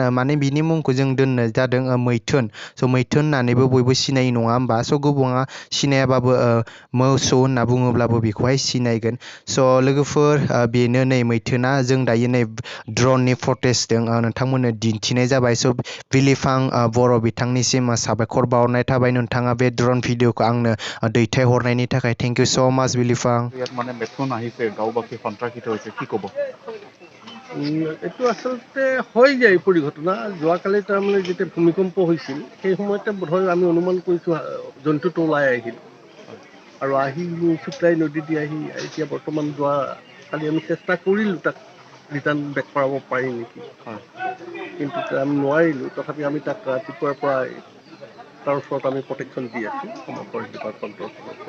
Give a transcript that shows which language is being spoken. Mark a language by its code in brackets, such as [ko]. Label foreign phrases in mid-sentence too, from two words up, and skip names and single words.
[brx] माने बिनि मुंखौ जों दोननाय जादों मैथुन स' मैथुन होननानैबो बयबो सिनायो नङा होमबा स' गुबुना सिनायाबाबो मोसौ होनना बुङोब्लाबो बेखौहाय सिनायगोन स' लोगोफोर बेनो नै मैथुना जों दायो नै ड्रननि फटेजजों नोंथांमोननो दिन्थिनाय जाबाय स' बिलिफां बर' बिथांनिसिम साबायखर बावहरनाय थाबाय नोंथाङा बे ड्रन भिडिअखौ आंनो दैथायहरनायनि थाखाय [en] thank you so much [brx] बिलिफां [as] ইয়াত মানে মেথুন আহিছে গাঁওবাসী সন্ত্ৰাসিত হৈছে কি ক'ব এইটো আচলতে হৈ যায় পৰিঘটনা যোৱাকালি তাৰমানে যেতিয়া ভূমিকম্প হৈছিল সেই সময়তে বোধহয় আমি অনুমান কৰিছোঁ জন্তুটো ওলাই আহিল আৰু আহি চুকলাই নদী দি আহি এতিয়া বৰ্তমান কালি আমি চেষ্টা কৰিলোঁ তাক [en] return back [as] কৰাব পাৰি নেকি কিন্তু আমি নোৱাৰিলোঁ তথাপি আমি তাক ৰাতিপুৱাৰ পৰা তাৰ ওচৰত আমি প্ৰটেকশ্যন দি আছোঁ অসমৰ [en] forest departmentৰ [as] ফালৰ পৰা